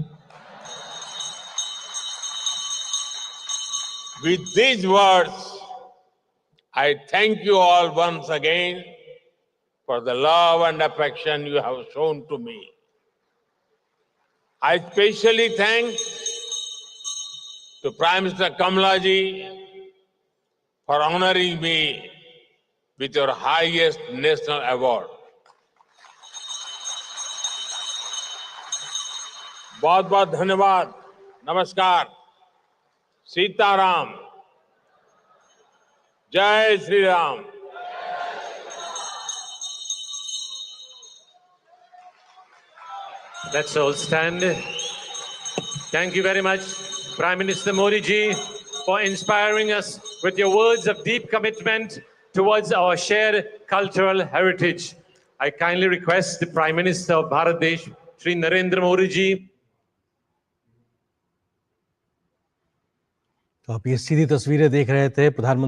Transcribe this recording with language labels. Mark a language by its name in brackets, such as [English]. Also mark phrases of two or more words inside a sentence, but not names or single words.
[English] With these words, I thank you all once again for the love and affection you have shown to me. I especially thank to Prime Minister Kamalaji for honoring me with your highest national award. [Hindi] बहुत बहुत धन्यवाद. नमस्कार. सीताराम. जय श्री राम. [English] Let's all stand. Thank you very much, Prime Minister Modi ji, for inspiring us with your words of deep commitment towards our shared cultural heritage. I kindly request the Prime Minister of Bharat Desh, Shri Narendra Modi ji. [Hindi] तो आप ये सीधी तस्वीरें देख रहे थे प्रधानमंत्री